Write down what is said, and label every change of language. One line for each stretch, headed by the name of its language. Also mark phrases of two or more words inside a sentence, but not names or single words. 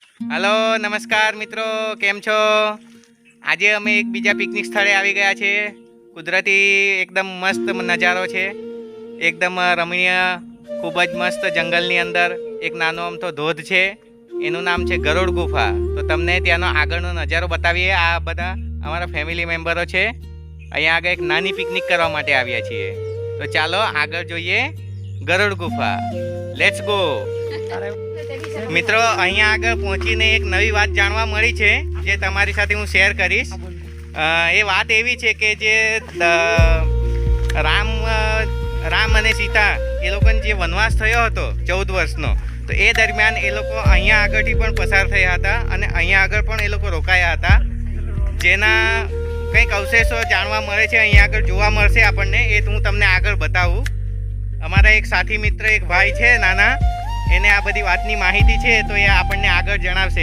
Gujarati: હેલો નમસ્કાર મિત્રો કેમ છો। આજ અમે એક બીજા પિકનિક સ્થળે આવી ગયા છે। કુદરતી એકદમ મસ્ત નજારો છે, એકદમ રમણીય, ખૂબ જ મસ્ત જંગલની અંદર એક નાનો અમથો ધોધ છે, એનું નામ છે ગરુડ ગુફા। તો તમને ત્યાંનો આગળનો નજારો બતાવીએ। આ બધા અમારા
English: family members
Gujarati: छे। અહીંયા આગળ એક નાની પિકનિક કરવા માટે આવ્યા છીએ। તો ચાલો આગળ જોઈએ ગરુડ ગુફા।
English: let's go.
Gujarati: મિત્રો અહીંયા આગળ પહોંચીને એક નવી વાત જાણવા મળી છે, જે તમારી સાથે હું શેર કરીશ। એ વાત એવી છે કે જે રામ અને સીતા એ લોકોને જે વનવાસ થયો હતો 14 વર્ષનો, તો એ દરમિયાન એ લોકો અહીંયા આગળથી પણ પસાર થયા હતા અને અહીંયા આગળ પણ એ લોકો રોકાયા હતા, જેના કંઈક અવશેષો જાણવા મળે છે। અહીંયા આગળ જોવા મળશે આપણને, એ હું તમને આગળ બતાવું। અમારા એક સાથી મિત્ર એક ભાઈ છે નાના, એને આ બધી વાતની માહિતી છે, તો એ આપણને આગળ જણાવશે।